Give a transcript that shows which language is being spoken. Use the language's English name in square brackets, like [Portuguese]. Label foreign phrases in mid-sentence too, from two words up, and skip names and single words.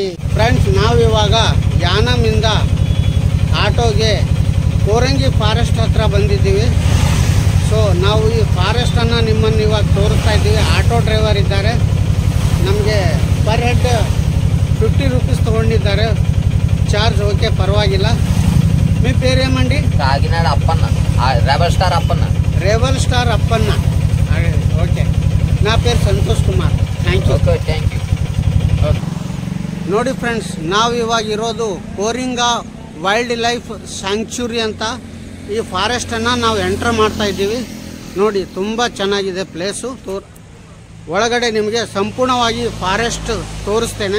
[Kannada] ಫ್ರೆಂಡ್ಸ್, ನಾವಿವಾಗ ಯಾನಮಿಂದ ಆಟೋಗೆ ಕೋರಂಗಿ ಫಾರೆಸ್ಟ್ ಹತ್ರ ಬಂದಿದ್ದೀವಿ. ಸೊ ನಾವು ಈ ಫಾರೆಸ್ಟನ್ನು ನಿಮ್ಮನ್ನು ಇವಾಗ ತೋರಿಸ್ತಾ ಇದ್ದೀವಿ. ಆಟೋ ಡ್ರೈವರ್ ಇದ್ದಾರೆ, ನಮಗೆ [English] per head [Kannada] 50 ರೂಪೀಸ್ ತೊಗೊಂಡಿದ್ದಾರೆ ಚಾರ್ಜ್. ಓಕೆ, ಪರವಾಗಿಲ್ಲ. [Telugu] మీ పేరేమండి? కాకినాడ అప్పన్న, రెబల్ స్టార్ అప్పన్న. [Kannada] ರೆಬಲ್ ಸ್ಟಾರ್ ಅಪ್ಪನ್ನ. ಓಕೆ, [Telugu] నా పేరు ಸಂತೋಷ್ ಕುಮಾರ್. [English] thank you. okay, thank you. [Kannada] ಓಕೆ ನೋಡಿ ಫ್ರೆಂಡ್ಸ್, ನಾವು ಇವಾಗ ಇರೋದು ಕೋರಿಂಗಾ ವೈಲ್ಡ್ ಲೈಫ್ ಸ್ಯಾಂಕ್ಚುರಿ ಅಂತ ಈ ಫಾರೆಸ್ಟನ್ನು ನಾವು ಎಂಟರ್ ಮಾಡ್ತಾ ಇದ್ದೀವಿ. ನೋಡಿ, ತುಂಬ ಚೆನ್ನಾಗಿದೆ ಪ್ಲೇಸು. ಒಳಗಡೆ ನಿಮಗೆ ಸಂಪೂರ್ಣವಾಗಿ ಫಾರೆಸ್ಟ್ ತೋರಿಸ್ತೇನೆ.